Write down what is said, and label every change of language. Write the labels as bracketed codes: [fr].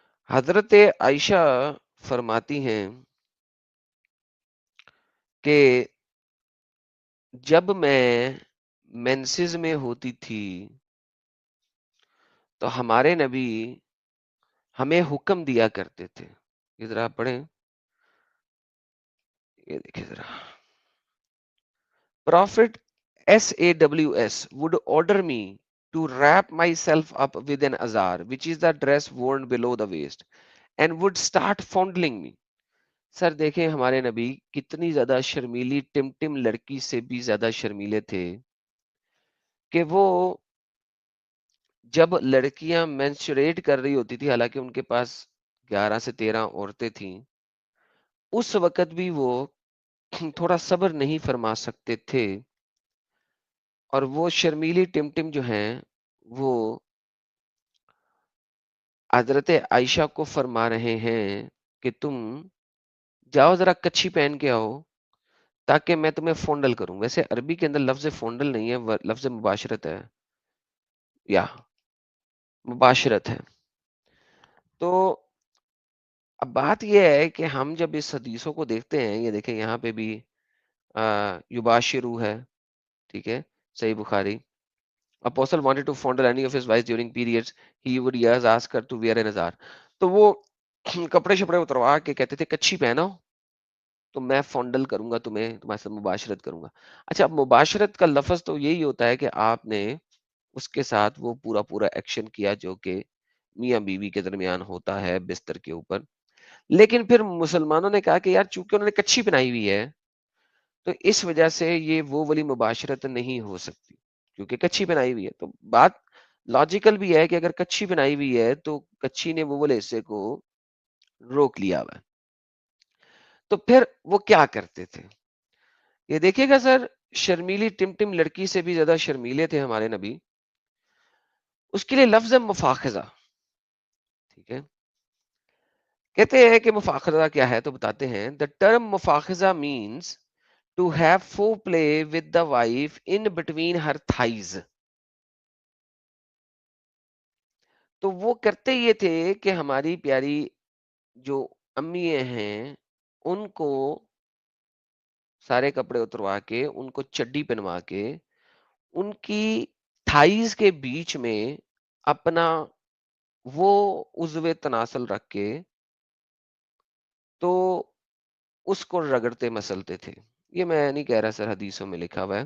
[ur] حضرت عائشہ فرماتی ہیں کہ جب میں مینسز میں ہوتی تھی تو ہمارے نبی ہمیں حکم دیا کرتے تھے. یہ ذرا آپ پڑھیں، یہ دیکھیں ذرا. [en] Prophet SAWS would order me to wrap myself up with an azar, which is the dress worn below the waist, and would start fondling me. [ur] سر دیکھیں ہمارے نبی کتنی زیادہ شرمیلی ٹم لڑکی سے بھی زیادہ شرمیلے تھے کہ وہ جب لڑکیاں مینسچوریٹ کر رہی ہوتی تھی، حالانکہ ان کے پاس 11 سے 13 عورتیں تھیں، اس وقت بھی وہ تھوڑا صبر نہیں فرما سکتے تھے، اور وہ شرمیلی ٹم جو ہیں وہ حضرت عائشہ کو فرما رہے ہیں کہ تم جاؤ ذرا کچھی پہن کے آؤ تاکہ میں تمہیں فونڈل کروں. ویسے عربی کے اندر لفظ فونڈل نہیں ہے، لفظ مباشرت ہے یا مباشرت ہے. تو اب بات یہ ہے کہ ہم جب اس حدیثوں کو دیکھتے ہیں، یہ دیکھیں یہاں پہ بھی یباشرو ہے، ٹھیک ہے، صحیح بخاری. [en] Apostle wanted to fondle any of his wives during periods. He would yes ask her to wear an azar. [ur] تو وہ کپڑے شپڑے اتروا کے کہتے تھے کچھی پہنو تو میں فونڈل کروں گا تمہیں، تمہارے ساتھ مباشرت کروں گا. اچھا، اب مباشرت کا لفظ تو یہی ہوتا ہے کہ آپ نے اس کے ساتھ وہ پورا ایکشن کیا جو کہ میاں بیوی کے درمیان ہوتا ہے بستر کے اوپر. لیکن پھر مسلمانوں نے کہا کہ یار چونکہ انہوں نے کچھی پہنائی ہوئی ہے تو اس وجہ سے یہ وہ والی مباشرت نہیں ہو سکتی کیونکہ کچھی پہنائی ہوئی ہے. تو بات لاجیکل بھی ہے کہ اگر کچھی پہنائی ہوئی ہے تو کچھی نے وہ والے حصے کو روک لیا ہوا ہے. تو پھر وہ کیا کرتے تھے یہ دیکھیے گا سر. شرمیلی ٹم لڑکی سے بھی زیادہ شرمیلے تھے ہمارے نبی. اس کے لیے لفظ مفاخذہ، ٹھیک ہے، کہتے ہیں کہ مفاخذہ کیا ہے تو بتاتے ہیں. [en] The term مفاخذہ means to have foreplay with the wife in between her thighs. [ur] تو وہ کرتے یہ تھے کہ ہماری پیاری جو امی ہیں ان کو سارے کپڑے اتروا کے، ان کو چڈی پہنوا کے، ان کی تھائیز کے بیچ میں اپنا وہ عضو تناسل رکھ کے تو اس کو رگڑتے مسلتے تھے. یہ میں نہیں کہہ رہا سر، حدیثوں میں لکھا ہوا ہے.